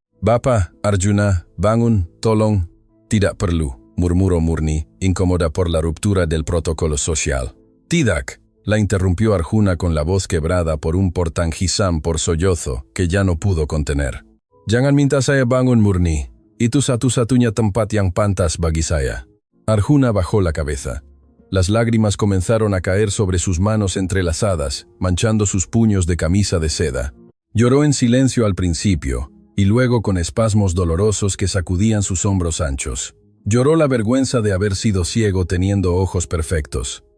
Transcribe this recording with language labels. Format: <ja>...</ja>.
<id>«Bapa, Arjuna, bangun, tolong». «Tidak perlu»,</id> <es>murmuró Murni, incómoda por la ruptura del protocolo social.</es> <id>«Tidak»,</id> <es>la interrumpió Arjuna con la voz quebrada por un portanghisam por sollozo que ya no pudo contener.</es> <id>«Jangan minta saya bangun, Murni. Itu satu-satunya tempat yang pantas bagi saya».</id> <es>Arjuna bajó la cabeza. Las lágrimas comenzaron a caer sobre sus manos entrelazadas, manchando sus puños de camisa de seda. Lloró en silencio al principio, y luego con espasmos dolorosos que sacudían sus hombros anchos. Lloró la vergüenza de haber sido ciego teniendo ojos perfectos.</es>